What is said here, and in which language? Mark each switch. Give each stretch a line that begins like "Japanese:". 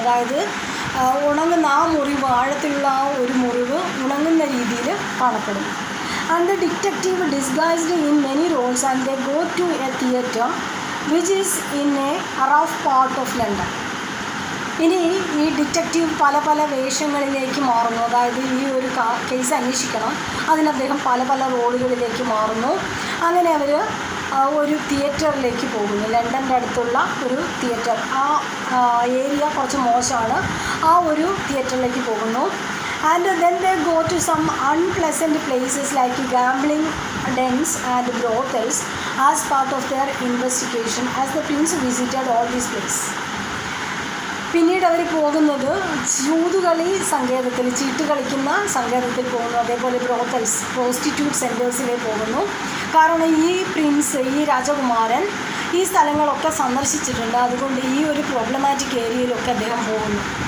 Malayalam: അതായത് ഉണങ്ങുന്ന ആ മുറിവ്, ആഴത്തിലുള്ള ആ ഒരു മുറിവ് ഉണങ്ങുന്ന രീതിയിൽ കാണപ്പെടുന്നു.
English: And the detective disguised in many roles and they go to a theatre which is in a rough part of London.
Malayalam: ഇനി ഈ ഡിറ്റക്റ്റീവ് പല പല വേഷങ്ങളിലേക്ക് മാറുന്നു. അതായത് ഈ ഒരു കേസ് അന്വേഷിക്കണം, അതിന് അദ്ദേഹം പല പല റോളുകളിലേക്ക് മാറുന്നു. അങ്ങനെ അവർ ഒരു തിയേറ്ററിലേക്ക് പോകുന്നു. ലണ്ടൻ്റെ അടുത്തുള്ള ഒരു തിയേറ്റർ, ആ ഏരിയ കുറച്ച് മോശമാണ്, ആ ഒരു തിയേറ്ററിലേക്ക് പോകുന്നു.
English: And then they go to some unpleasant places like gambling dens and brothels as part of their investigation as the prince visited all these places.
Malayalam: പിന്നീട് അവർ പോകുന്നത് ചൂതുകളി സങ്കേതത്തിൽ, ചീട്ട് കളിക്കുന്ന സങ്കേതത്തിൽ പോകുന്നു. അതേപോലെ ബ്രോത്തൽസ്, പ്രോസ്റ്റിറ്റ്യൂട്ട് സെൻറ്റേഴ്സിലേക്ക് പോകുന്നു. കാരണം ഈ പ്രിൻസ്, ഈ രാജകുമാരൻ ഈ സ്ഥലങ്ങളൊക്കെ സന്ദർശിച്ചിട്ടുണ്ട്, അതുകൊണ്ട് ഈ ഒരു പ്രോബ്ലമാറ്റിക് ഏരിയയിലൊക്കെ അദ്ദേഹം പോകുന്നു.